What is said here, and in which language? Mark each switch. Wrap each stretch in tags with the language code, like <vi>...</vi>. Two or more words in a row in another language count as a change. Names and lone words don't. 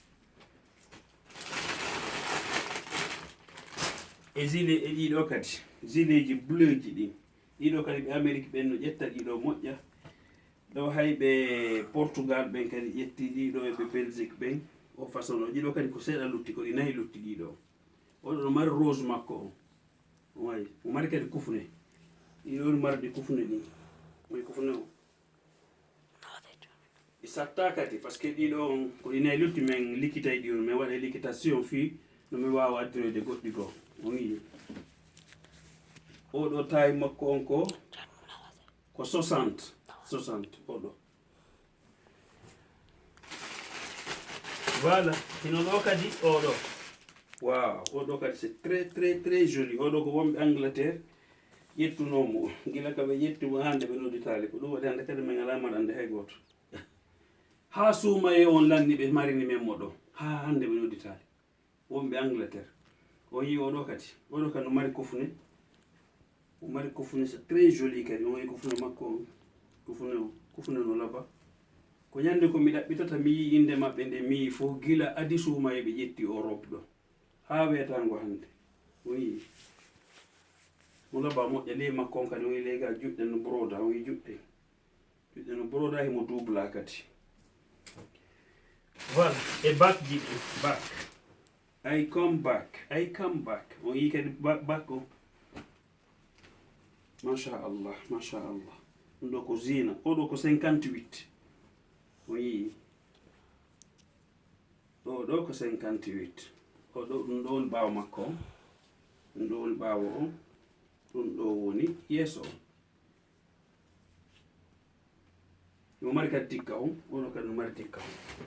<ff>e gilet e ɗiɗo kadi gilet ji bleu ji ɗin ɗiɗo kadi ɓe Amérique ɓen no ƴetta ɗiɗo moƴƴa ɗo hayɓe Portugal ɓen kadi ƴetti ɗiɗo eɓe Belgique ɓen o façon o ɗiɗo kadi ko seeɗa lutti ko ɗi nayi lutti ɗiɗo oɗo no mari rose makko o wayi mo mari kadi kufne ɗiɗo no mari ɗi kufne ɗin moy kufne o ɗi satta kadi</ff> <fr>par ce que</fr> <ff>ɗiɗo ko ɗi nayi lutti min likkitay ɗi on min waɗa liquitation fi no mi wawa addiroyde goɗɗi goo on yi oɗo taille makko on ko 60 oɗo voilà hino ɗo kadi oɗo wow oɗo kadi</ff> <fr>c'est très joli</fr> <ff>oɗo ko wonɓe Angleterre ƴettunomo gila ka ɓe ƴettimo hande ɓe nodditali ko ɗum waɗi hande kadi min ala maɗande hay goto ha suumaye on lanni ɓe marini men mo ɗo ha hande ɓe nodditali wonɓe Angleterre o yi oɗo kadi no mari kufune</ff> <fr>c'est très joli</fr> <ff>kadi on yi kufune makko on kufune no laba ko ñande ko mi ɗaɓɓitata mi yi inde maɓɓe nde mi yi fof gila adi suumaye ɓe ƴetti o robe ɗo ha weetango hande o yi mo laba moƴƴa ley makko on kadi o yi lega juɗɗe no broda o yi juɗɗe no broda himo dubla kadi voilà e bac ji ɗi bac</ff> <en>I come back</en> <ff>on yi kadi bac o machallah ɗum ɗo ko zina oɗo ko 58 o yi ɗo ko 58 oɗo ɗum ɗo woni ɓawo makko on ɗum ɗo woni ɓawo on ɗum ɗo woni yeeso on mo mari kadi tikka on oɗo kadi no mari tikka on</ff>